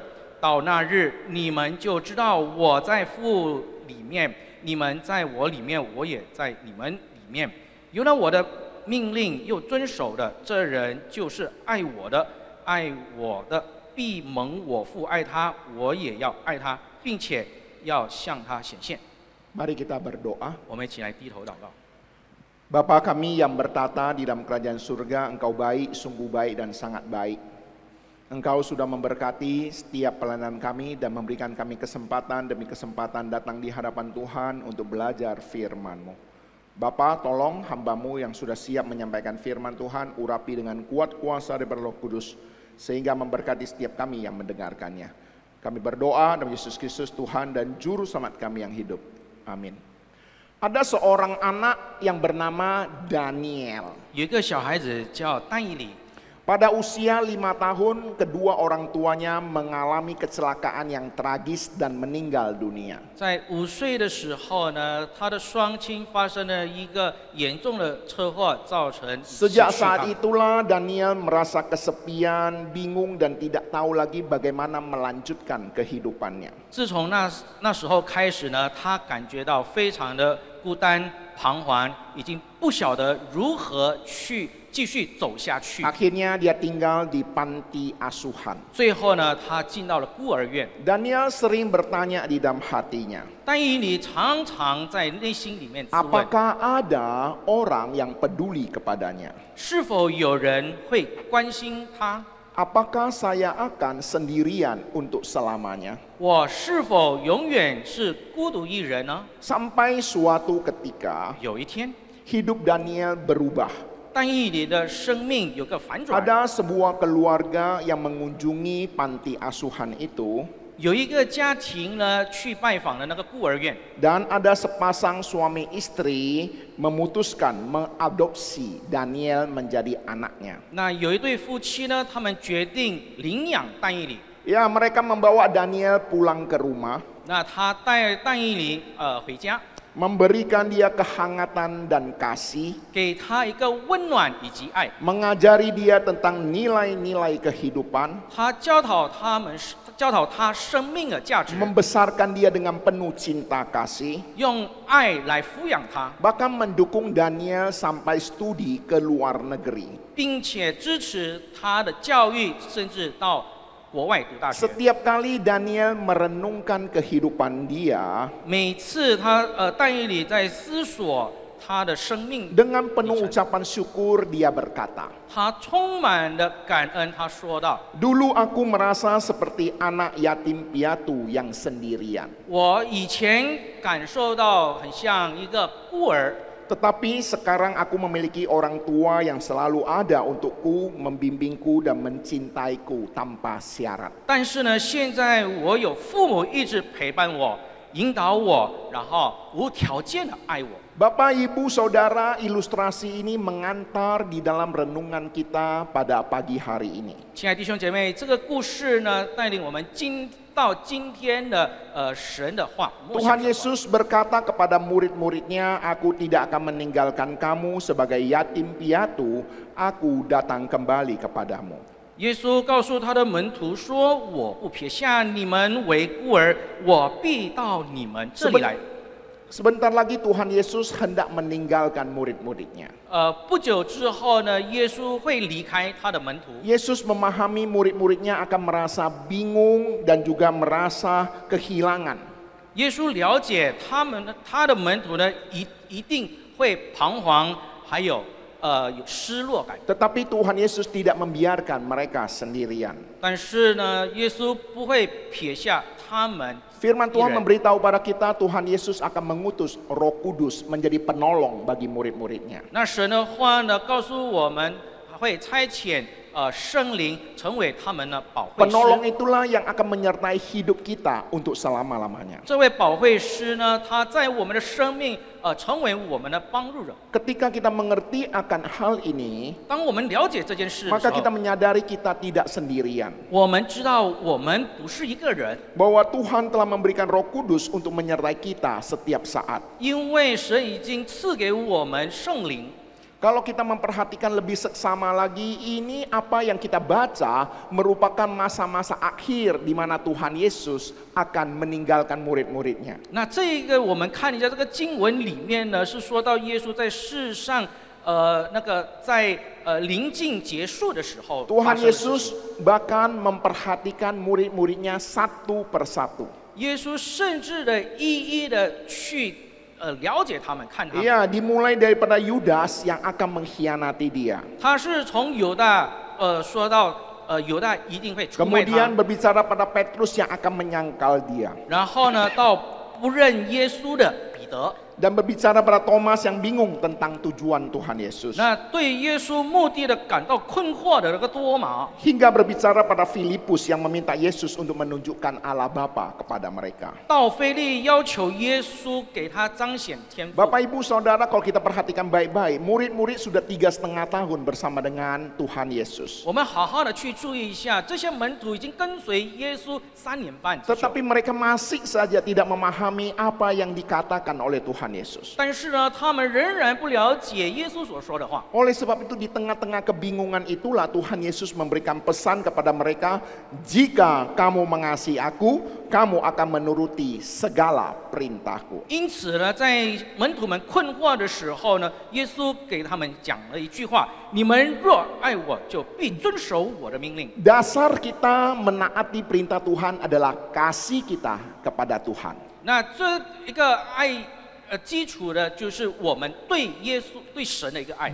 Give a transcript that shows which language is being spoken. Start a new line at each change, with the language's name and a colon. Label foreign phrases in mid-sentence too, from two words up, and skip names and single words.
Chinese: 到那日，你们就知道我在父里面，你们在我里面，我也在你们里面。有了我的命令又遵守的，这人就是爱我的。爱我的，必蒙我父爱他，我也要爱他，并且要向他显现。
Indonesian: Mari kita berdoa.
Chinese: 我们一起来低头祷告。
Indonesian: Bapa kami yang bertata di dalam kerajaan surga, Engkau baik, sungguh baik dan sangat baik. Engkau sudah memberkati setiap pelayanan kami dan memberikan kami kesempatan demi kesempatan datang di hadapan Tuhan untuk belajar firman-Mu. Bapa, tolong hamba-Mu yang sudah siap menyampaikan firman Tuhan, urapi dengan kuat kuasa dari Roh Kudus, sehingga memberkati setiap kami yang mendengarkannya. Kami berdoa dalam Yesus Kristus Tuhan dan Juru Selamat kami yang hidup. Amin. Ada seorang anak yang bernama Daniel.
Chinese: 有一个小孩子叫但以理，
Indonesian: Pada usia 5 tahun, kedua orang tuanya mengalami kecelakaan yang tragis dan meninggal dunia.
Chinese: 在5岁的时候呢，他的双亲发生了一个严重的车祸，造成失
Indonesian: Sejak
Chinese: 去
Indonesian: saat
Chinese: 他。
Indonesian: itulah Daniel merasa kesepian, bingung dan tidak tahu lagi bagaimana melanjutkan kehidupannya.
Chinese: 自从那时候开始呢，他感觉到非常的孤单彷徨，已经不晓得如何去继续走下去。
Indonesian: Akhirnya dia tinggal di panti asuhan.
Chinese: 最后呢，他进到了孤儿院。
Indonesian: Daniel sering bertanya di dalam hatinya,
Chinese: 但以理常常在内心里面自问：
Indonesian: apakah ada orang yang peduli kepadanya?
Chinese: 是否有人会关心他？
Indonesian: Apakah saya akan sendirian untuk selamanya?
Chinese: 我是否永远是孤独一人呢？
Indonesian: Sampai suatu ketika
Chinese: 有一天，
Indonesian: hidup Daniel berubah.
Chinese: 但以理的生命有个反转。
Indonesian: Ada sebuah keluarga yang mengunjungi panti asuhan itu,
Chinese: 有一个家庭呢去拜访了那个孤儿院，
Indonesian: dan ada sepasang suami istri memutuskan mengadopsi Daniel menjadi anaknya.
Chinese: 那有一对夫妻呢，他们决定领养但以理。
Indonesian: Ya, mereka membawa Daniel pulang ke rumah,
Chinese: 那他带但以理回家，
Indonesian: memberikan dia kehangatan dan kasih,
Chinese: 给他一个温暖以及爱。
Indonesian: mengajari dia tentang nilai-nilai kehidupan,
Chinese: 他教导他生命的价值，
Indonesian: membesarkan dia dengan penuh cinta kasih,
Chinese: 用爱来抚养他，
Indonesian: bahkan mendukung Daniel sampai studi ke luar negeri.
Chinese: 并且支持他的教育，甚至到国外读大学。
Indonesian: Setiap kali Daniel merenungkan kehidupan dia,
Chinese: 每次但以理在思索他的生命，
Indonesian: dengan penuh ucapan syukur dia berkata,
Chinese: 他充满了感恩。他说道：
Indonesian: "Dulu aku merasa seperti anak yatim piatu yang sendirian.
Chinese: 我以前感受到很像一个孤儿，
Indonesian: Tetapi sekarang aku memiliki orang tua yang selalu ada untukku, membimbingku dan mencintaiku tanpa syarat."
Chinese: 但是呢，现在我有父母一直陪伴我、引导我，然后无条件的爱我。
Indonesian: Bapak, Ibu, Saudara, ilustrasi ini mengantar di dalam renungan kita pada pagi hari ini.
Chinese: 亲爱的弟兄姐妹，这个故事呢，带领我们到今天的神的话。默想
Indonesian: Tuhan Yesus berkata kepada murid-muridnya, "Aku tidak akan meninggalkan kamu sebagai yatim piatu, aku datang kembali kepadamu."
Chinese: 耶稣告诉他的门徒说：“我不撇下你们为孤儿，我必到你们这里来。”
Indonesian: Sebentar lagi Tuhan Yesus hendak meninggalkan murid-muridnya.
Chinese: 不久之后呢，耶稣会离开他的门徒。
Indonesian: Yesus memahami murid-muridnya akan merasa bingung dan juga merasa kehilangan.
Chinese: 耶稣了解他的门徒呢，一定会彷徨，还有有失落感。
Indonesian: Tetapi Tuhan Yesus tidak membiarkan mereka sendirian.
Chinese: 但是呢，耶稣不会撇下他们。
Indonesian: Firman Tuhan memberitahu pada kita, Tuhan Yesus akan mengutus Roh Kudus menjadi penolong bagi murid-muridnya.
Chinese: 那神的话呢，告诉我们会差遣圣灵成为他们的保惠
Indonesian: Penolong
Chinese: 师。
Indonesian: itulah yang akan menyertai hidup kita untuk selama-lamanya.
Chinese: 这位保惠师呢，他在我们的生命成为我们的帮助者。
Indonesian: Ketika kita mengerti akan hal ini,
Chinese: 当我们了解这件事的
Indonesian: maka
Chinese: 时
Indonesian: kita
Chinese: 候，
Indonesian: menyadari kita tidak sendirian.
Chinese: 我们知道我们不是一个人，
Indonesian: Bahwa Tuhan telah memberikan Roh Kudus untuk menyertai kita setiap saat.
Chinese: 因为神已经赐给我们圣灵。
Indonesian: Kalau kita memperhatikan lebih seksama lagi, ini apa yang kita baca merupakan masa-masa akhir di mana Tuhan Yesus akan meninggalkan murid-muridnya.
Chinese: 那这个我们看一下这个经文里面呢，是说到耶稣在世上，在临近结束的时候，
Indonesian: Tuhan
Chinese: 发生的事情
Indonesian: Yesus bahkan memperhatikan murid-muridnya satu persatu.
Chinese: 耶稣甚至的一一的去了解他们，看他们。
Indonesian: Iya, dimulai daripada Yudas yang akan mengkhianati dia.
Chinese: 他是从犹大说到犹大一定会出卖
Indonesian: Kemudian
Chinese: 他，
Indonesian: berbicara pada Petrus yang akan menyangkal dia.
Chinese: 然后呢到不认耶稣的彼得。
Indonesian: Dan berbicara pada Thomas yang bingung tentang tujuan Tuhan Yesus.
Chinese: 那对耶稣目的的感到困惑的那个多马，
Indonesian: Hingga berbicara pada Filipus yang meminta Yesus untuk menunjukkan Allah Bapa kepada mereka.
Chinese: 到腓利要求耶稣给他彰显天赋。
Indonesian: Bapak Ibu Saudara, kalau kita perhatikan baik-baik, murid-murid sudah 3,5 tahun bersama dengan Tuhan Yesus.
Chinese: 我们好好的去注意一下，这些门徒已经跟随耶稣3年半之久，
Indonesian: Tetapi mereka masih saja tidak memahami apa yang dikatakan oleh Tuhan Tuhan Yesus.
Chinese: 但是呢，他们仍然不了解耶稣所说的话。
Indonesian: Oleh sebab itu di tengah-tengah kebingungan itulah Tuhan Yesus memberikan pesan kepada mereka, jika kamu mengasihi aku, kamu akan menuruti segala perintahku.
Chinese: 因此呢，在门徒们困惑的时候呢，耶稣给他们讲了一句话：你们若爱我，就必遵守我的命令。
Indonesian: Dasar kita menaati perintah Tuhan adalah kasih kita kepada Tuhan.
Chinese: 那这一个爱，基础的就是我们对耶稣、对神的一个爱。